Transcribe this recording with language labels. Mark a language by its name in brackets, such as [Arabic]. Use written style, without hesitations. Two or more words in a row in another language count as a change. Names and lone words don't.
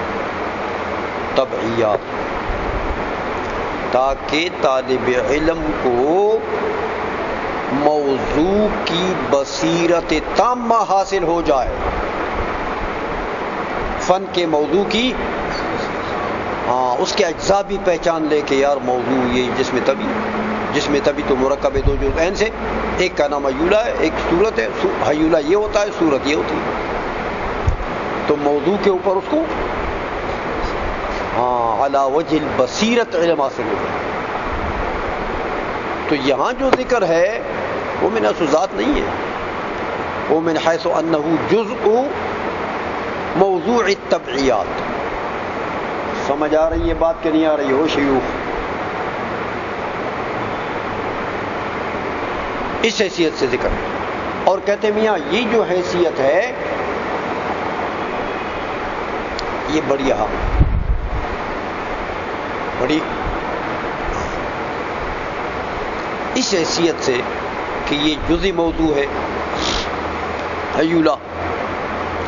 [Urdu] طبعیات، تاکہ طالب علم کو موضوع کی بصیرت تامہ حاصل ہو جائے، فن کے موضوع کی، اس کے اجزاء بھی پہچان لے کہ یار موضوع یہ جسم طبی تو مرکب ہے دو جزءین سے، ایک کا نام حیولہ ہے ایک صورت ہے، حیولہ یہ ہوتا ہے صورت یہ ہوتی ہے. تو موضوع کے اوپر اس کو [Arabic] علی وجہ البصیرت [Urdu] علم حاصل ہو جائے. تو یہاں جو ذکر ہے وہ [Arabic] من حیث ذات [Urdu] نہیں ہے، وہ [Arabic] من حیث انہ جزء موضوع الطبعیات. [Urdu] سمجھ آ رہی ہے بات کہ نہیں آ رہی ہو شیوخ؟ اس حیثیت سے ذکر، اور کہتے میاں یہ جو حیثیت ہے یہ بڑی اہم، بڑی اس حیثیت سے کہ یہ جزئی موضوع ہے حیولہ،